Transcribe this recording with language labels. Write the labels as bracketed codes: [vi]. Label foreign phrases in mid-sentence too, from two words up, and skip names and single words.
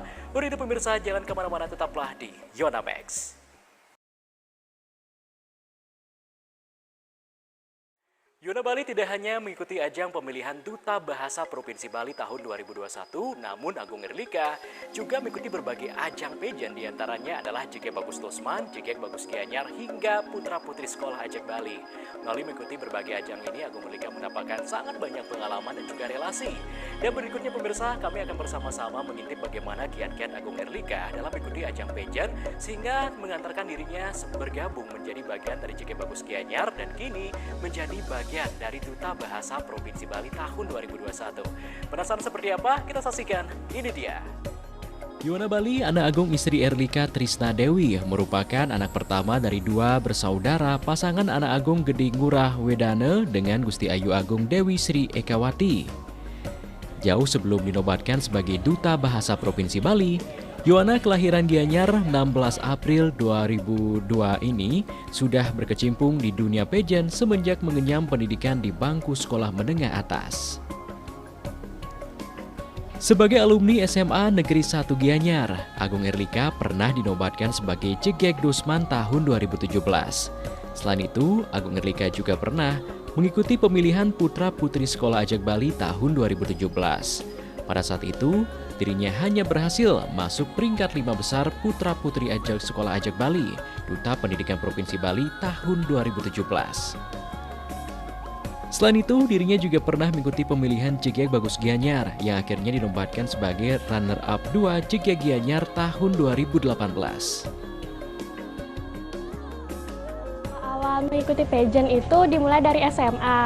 [id] Untuk itu pemirsa, jangan kemana-mana, tetaplah di Yonamex. Wana Bali tidak hanya mengikuti ajang pemilihan Duta Bahasa Provinsi Bali tahun 2021, namun Agung Herlika juga mengikuti berbagai ajang pageant, diantaranya adalah JG Bagus Tosman, JG Bagus Gianyar, hingga Putra Putri Sekolah Ajak Bali. Melalui mengikuti berbagai ajang ini, Agung Herlika mendapatkan sangat banyak pengalaman dan juga relasi. Dan berikutnya pemirsa, kami akan bersama-sama mengintip bagaimana kiat-kiat Agung Herlika dalam mengikuti ajang pageant, sehingga mengantarkan dirinya bergabung menjadi bagian dari JG Bagus Gianyar dan kini menjadi bagian dari Duta Bahasa Provinsi Bali tahun 2021. Penasaran seperti apa? Kita saksikan, ini dia. Wana Bali, anak Agung istri Herlika Trisna Dewi, merupakan anak pertama dari dua bersaudara pasangan anak Agung Gede Ngurah Wedane dengan Gusti Ayu Agung Dewi Sri Ekawati. Jauh sebelum dinobatkan sebagai Duta Bahasa Provinsi Bali, Wana kelahiran Gianyar 16 April 2002 ini sudah berkecimpung di dunia pageant semenjak mengenyam pendidikan di bangku sekolah menengah atas. Sebagai alumni SMA Negeri 1 Gianyar, Agung Herlika pernah dinobatkan sebagai Cegek Dosman tahun 2017. Selain itu, Agung Herlika juga pernah mengikuti pemilihan Putra Putri Sekolah Ajak Bali tahun 2017. Pada saat itu, dirinya hanya berhasil masuk peringkat 5 besar Putra Putri Ajak Sekolah Ajak Bali, Duta Pendidikan Provinsi Bali tahun 2017. Selain itu, dirinya juga pernah mengikuti pemilihan JGG Bagus Gianyar yang akhirnya dinobatkan sebagai runner-up 2 JGG Gianyar tahun 2018. Awal mengikuti pageant itu dimulai dari SMA.